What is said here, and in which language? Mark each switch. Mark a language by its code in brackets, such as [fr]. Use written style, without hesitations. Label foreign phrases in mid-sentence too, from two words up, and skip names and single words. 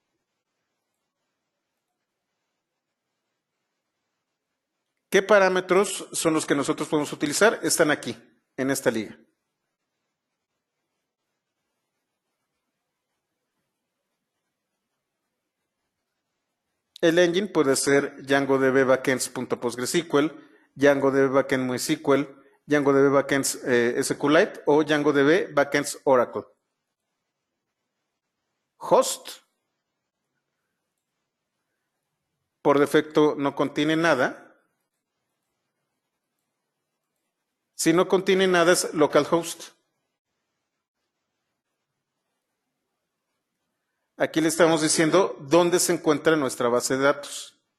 [es] ¿Qué parámetros son los que nosotros podemos utilizar? Están aquí, en esta liga. El engine puede ser DjangoDB backends.postgresql, DjangoDB backend MySQL, DjangoDB backends SQLite o DjangoDB backends Oracle. Host, por defecto no contiene nada. Si no contiene nada es localhost. Aquí le estamos diciendo dónde se encuentra nuestra base de datos.